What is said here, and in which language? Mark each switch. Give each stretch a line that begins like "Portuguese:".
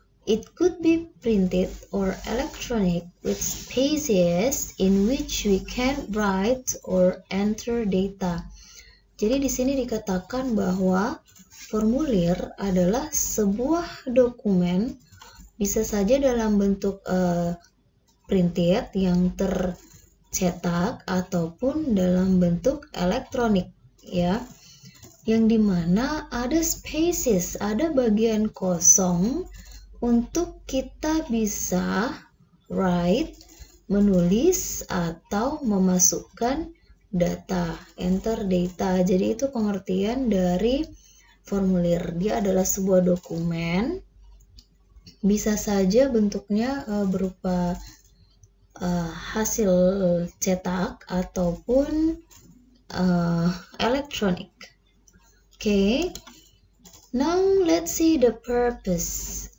English: It could be printed or electronic with spaces in which we can write or enter data.
Indonesian: Jadi di sini dikatakan bahwa formulir adalah sebuah dokumen, bisa saja dalam bentuk printed yang tercetak ataupun dalam bentuk elektronik, ya, yang dimana ada spaces, ada bagian kosong untuk kita bisa write, menulis atau memasukkan data, enter data. Jadi itu pengertian dari formulir. Dia adalah sebuah dokumen, bisa saja bentuknya berupa hasil cetak ataupun elektronik.
English: Okay, now let's see the purpose.